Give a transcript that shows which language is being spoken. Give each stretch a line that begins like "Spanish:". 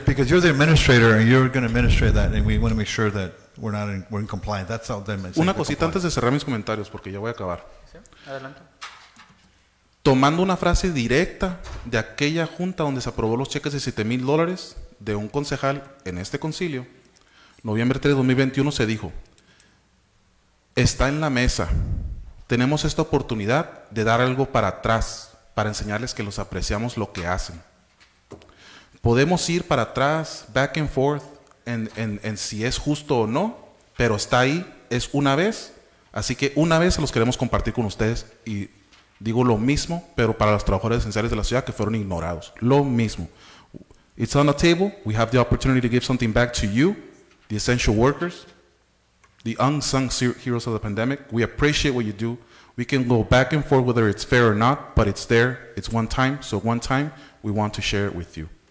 English: because you're the administrator and you're going to administrate that, and we want to make sure that we're in compliance. That's how them.
Spanish: Una cosita antes de cerrar mis comentarios, porque ya voy a acabar. ¿Sí? Adelante. Tomando una frase directa de aquella junta donde se aprobó los cheques de $7,000 de un concejal en este concilio, noviembre 3 de 2021 se dijo, está en la mesa, tenemos esta oportunidad de dar algo para atrás, para enseñarles que los apreciamos lo que hacen. Podemos ir para atrás,
English: back and forth,
Spanish: en si es justo o no, pero está ahí, es una vez, así que una vez se los queremos compartir con ustedes y digo lo mismo, pero para los trabajadores esenciales de la ciudad que fueron ignorados, lo mismo.
English: It's on the table, we have the opportunity to give something back to you, the essential workers, the unsung heroes of the pandemic. We appreciate what you do. We can go back and forth whether it's fair or not, but it's there, it's one time, so one time we want to share it with you.